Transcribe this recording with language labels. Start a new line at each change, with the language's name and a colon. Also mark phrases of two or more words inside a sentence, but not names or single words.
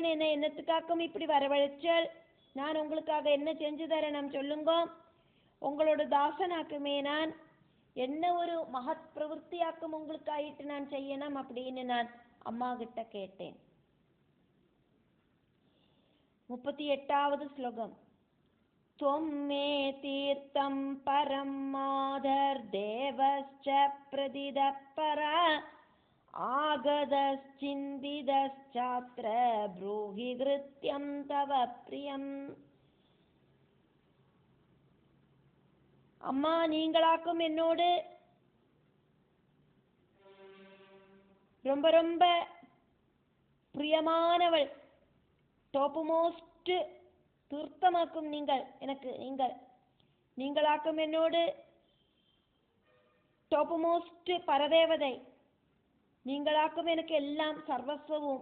Tamil: என்ன என்னத்துக்காக்கும் இப்படி வரவழைச்சல்? நான் உங்களுக்காக என்ன செஞ்சு தரேன் சொல்லுங்க. உங்களோட தாசனாக்குமே நான் என்ன ஒரு மகத் பிரவൃத்தியாக்கும் உங்களுக்கு ஆயிட்டு நான் செய்யணும் அப்படின்னு நான் அம்மா கிட்ட கேட்டேன். 38வது ஸ்லோகம்.
Sanskrit: त्वं मे तीर्थं परं माधर्देवश्च प्रदिदः परा आगतश्चिन्तितश्चात्र ब्रूहि कृत्यं तव प्रियम्.
Tamil: அம்மா நீங்களாக்கும் என்னோடு ரொம்ப ரொம்ப பிரியமானவள்,
English: top most
Tamil: தீர்த்தமாக்கும் நீங்கள் எனக்கு நீங்களாக்கும் என்னோடு
English: top most
Tamil: பரதேவதை, நீங்களாக்கும் எனக்கு எல்லாம் சர்வஸ்வவும்.